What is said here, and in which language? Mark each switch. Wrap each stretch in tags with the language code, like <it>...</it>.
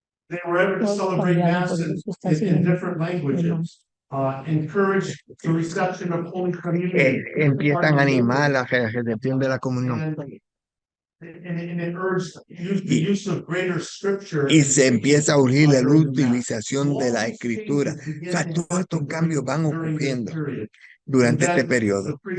<en>They were able to celebrate mass in different languages. Encourage the reception of Holy Communion.</en> <es>Empiezan a animar la recepción de la comunión.</es> <en>And it urged the use of greater scripture.</en> <es>Y se empieza a urgir la utilización de la escritura. O sea, todos estos cambios van ocurriendo durante este periodo.</es>